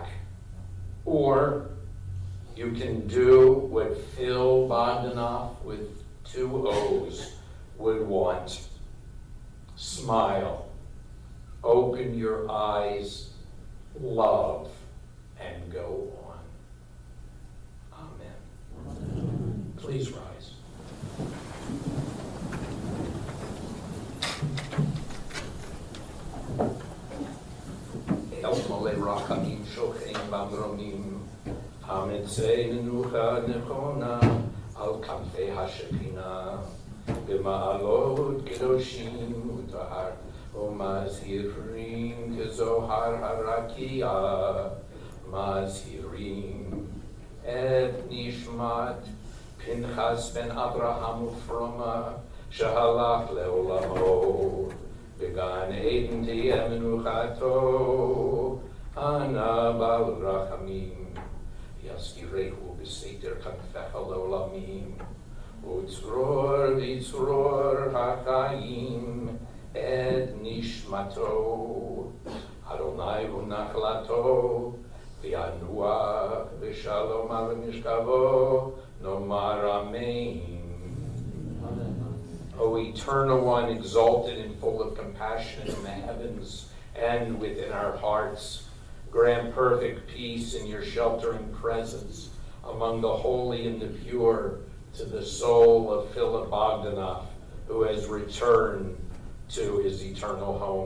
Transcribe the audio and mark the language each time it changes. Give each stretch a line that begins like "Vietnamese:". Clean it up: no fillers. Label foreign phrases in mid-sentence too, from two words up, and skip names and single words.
English: Or you can do what Phil Bogdanoff with 2 O's would want. Smile, open your eyes, love, and go on. Amen. Please rise.
Hebrew: אל מלא רחמים שוכן במרומים המצא מנוחה נכונה על כנפי השכינה במעלות קדושים וטהורים כזוהר הרקיע מזהירים את נשמת Pinchas בן Abraham Ufroma שהלך לעולמו בגן עדן תהא מנוחתו אנא בעל רחמים יסתירהו בסתר כנפיך לעולמים ויצרור בצרור החיים את נשמתו ה' ונחלתו וינוח בשלום על משכבו נאמר אמן.
English: O Eternal One, exalted and full of compassion in the heavens and within our hearts, grant perfect peace in your sheltering presence among the holy and the pure to the soul of Philip Bogdanoff, who has returned to his eternal home.